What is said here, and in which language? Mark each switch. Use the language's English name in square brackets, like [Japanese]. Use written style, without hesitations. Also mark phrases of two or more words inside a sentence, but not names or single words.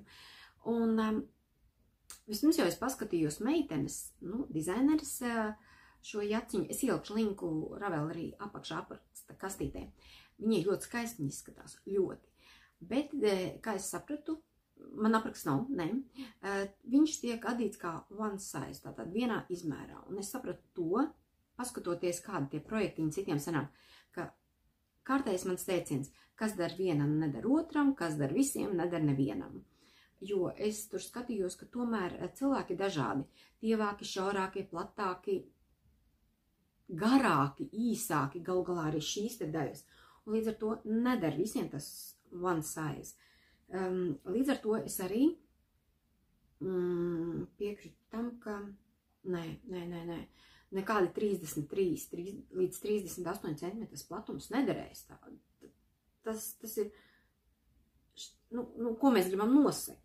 [Latvian] Un vispirms jau es paskatījos meitenes, nu, dizaineris šo jaciņu, es ielikšu linku Ravelry apakšā apraksta kastītē. Viņi ļoti skaisti izskatās, ļoti. Bet, kā es sapratu, man apraksts nav, ne, viņš tiek adīts kā [English] one size, [Latvian] tātad vienā izmērā. Un es sapratu to, paskatoties, kādi tie projektiņi citiem sanāk, ka kārtējs mans teiciens, kas dar vienam, nedar otram, kas dar visiem, nedar nevienam. Jo es tur skatījos, ka tomēr cilvēki ir dažādi. Tievāki, šaurāki, platāki, garāki, īsāki, galu galā arī šīs te daļas. Un līdz ar to nedar visiem tas [English] one size. [Latvian] Līdz ar to es arī piekrītu tam, ka nē. Nekādi 33 līdz 38 cm platums nederēs tādu. Tas ir, nu, ko mēs gribam nosegt.